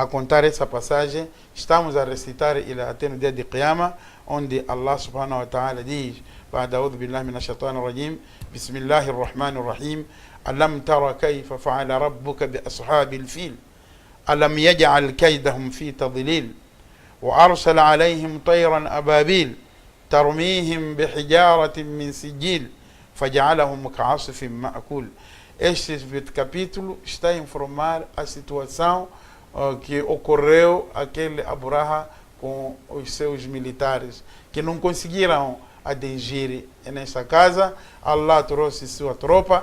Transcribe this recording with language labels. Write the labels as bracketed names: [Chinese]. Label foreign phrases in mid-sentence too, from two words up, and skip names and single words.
[Portuguese] contar essa passagem, estamos a recitar ele até no dia de Qiyamah, onde Allah [Arabic] سبحانه وتعالى [Portuguese] diz: [Arabic] "بعد أعوذ بالله من الشيطان الرجيم، بسم الله الرحمن الرحيم, ألم تر كيف فعل ربك بأصحاب الفيل، ألم يجعل كيدهم في تضليل، وأرسل عليهم طيرا أبابيل، ترميهم بحجارة من سجيل، فجعلهم كعصف مأكول." [Portuguese] Este capítulo está a informar a situação que ocorreu aquele Abraha com os seus militares, que não conseguiram atingir nesta casa. Allah trouxe sua tropa.